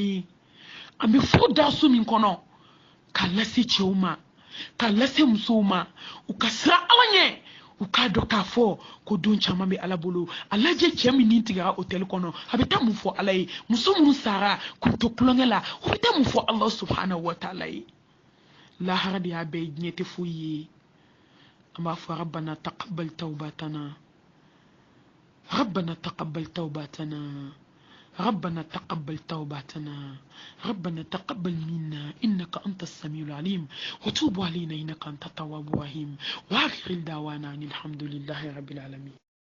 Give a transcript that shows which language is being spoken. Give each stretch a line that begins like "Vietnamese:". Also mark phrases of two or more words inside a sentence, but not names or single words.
Bambara: ye an bɛ furu da so min kɔnɔ k'a lase cɛw ma k'a lase musow ma u ka sira ala ɲɛ u k'a dɔn k'a fɔ ko don caman bɛ ala bolo a lajɛ cɛ min nin tigɛra hôtel kɔnɔ a bɛ taa mun fɔ ala ye muso minnu sara k'u to kulonkɛ la u bɛ taa mun fɔ ala
Arabic: سبحانه وتعالى
Bambara: ye lahara de y'a bɛɛ ye diɲɛ tɛ foyi ye an b'a fɔ
Arabic: ربنا تقبل توبتنا ربنا تقبل توبتنا ربنا تقبل توباتنا ربنا تقبل منا إنك أنت السميع العليم وتوب علينا إنك أنت التواب الرحيم وآخر دعوانا أن الحمد لله رب العالمين